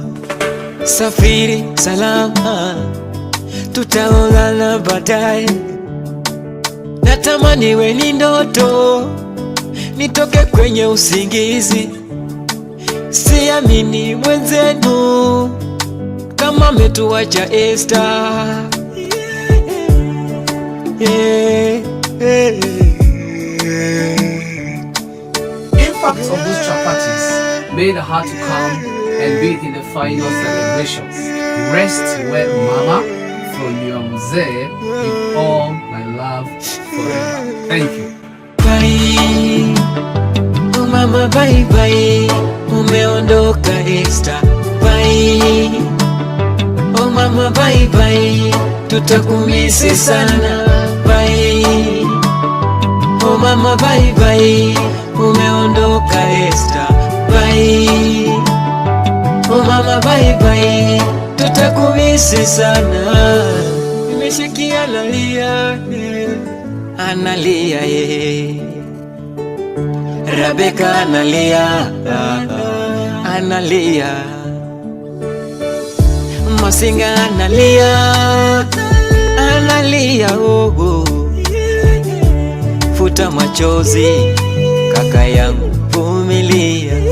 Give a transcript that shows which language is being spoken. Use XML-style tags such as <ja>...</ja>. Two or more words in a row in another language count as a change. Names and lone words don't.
<sw>Safiri salama, tutaonana baadaye. Natamani iwe ni ndoto, nitoke kwenye usingizi. Siamini mwenzenu kama ametuacha Esther.</sw> <en>Impact of those chapatis made her to come and be in the final celebrations. Rest well, Mama, from your mzee, with all my love forever. Thank you. Bye. Oh mama, bye bye.</en> <sw>Umeondoka Esther. Bye.</sw> <en>Oh mama, bye bye.</en> <sw>Tutakumisi sana.</sw> <en>Bye. Oh mama, bye bye.</en> <sw>Umeondoka Esther. Bye.</sw> <en>Oh mama, bye bye.</en> <sw>Tutakumisi sana. Nimeshikia analia, analia Rebeka analia, analia. Masinga analia, analia Futa machozi kaka yangu, vumilia.</sw>